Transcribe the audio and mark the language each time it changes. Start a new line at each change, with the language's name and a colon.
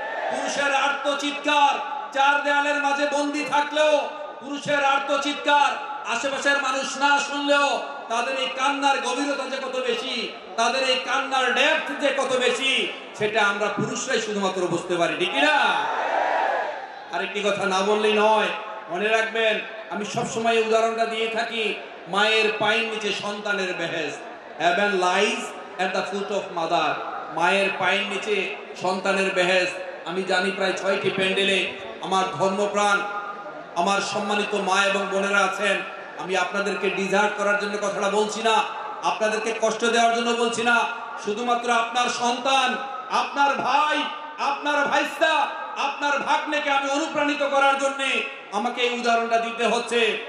Bangla: পুরুষের আর্তচিৎকার চার দেয়ালের মাঝে বন্দী থাকলেও, পুরুষের আর্তচিৎকার আশেপাশের মানুষ না শুনলেও, তাদের এই কান্নার গভীরতা যে কত বেশি, তাদের এই কান্নার ডেপথ যে কত বেশি, সেটা আমরা পুরুষরাই শুধুমাত্র বুঝতে পারি। ঠিক না? আরেকটি কথা না বললেই নয়, মনে রাখবেন, আমি সবসময় উদাহরণটা দিয়ে থাকি, মায়ের পায়ের নিচে সন্তানের বেহেশত।
English: Heaven lies at the foot of mother.
Bangla: মায়ের পায়ের নিচে সন্তানের বেহেশত। আমি জানি প্রায় 6টি প্যান্ডেলে আমার ধর্মপ্রাণ, আমার সম্মানিত মা এবং বোনেরা আছেন। আমি আপনাদেরকে ডিজার্ভ করার জন্য কথাটা বলছি না, আপনাদেরকে কষ্ট দেওয়ার জন্য বলছি না। শুধুমাত্র আপনার সন্তান, আপনার ভাই, আপনার ভাইস্তা, আপনার ভাগ্নেকে আমি অনুপ্রাণিত করার জন্য আমাকে এই উদাহরণটা দিতে হচ্ছে।